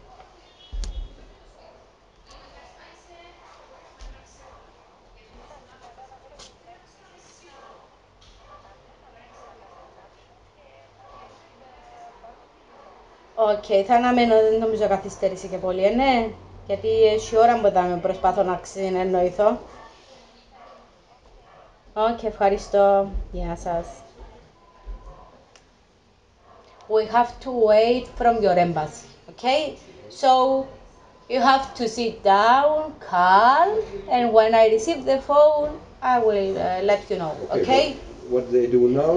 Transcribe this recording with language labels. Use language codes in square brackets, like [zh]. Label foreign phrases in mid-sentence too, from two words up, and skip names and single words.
[el] Οκ, θα αναμένω, δεν νομίζω καθυστέρηση και πολύ, ναι. Γιατί έχει ώρα που θα με προσπάθω να συνεννοηθώ. Οκ, ευχαριστώ. Γεια σας. [en] We have to wait from your embassy, okay? So, you have to sit down, calm, and when I receive the phone, I will let you know, okay? What they do now?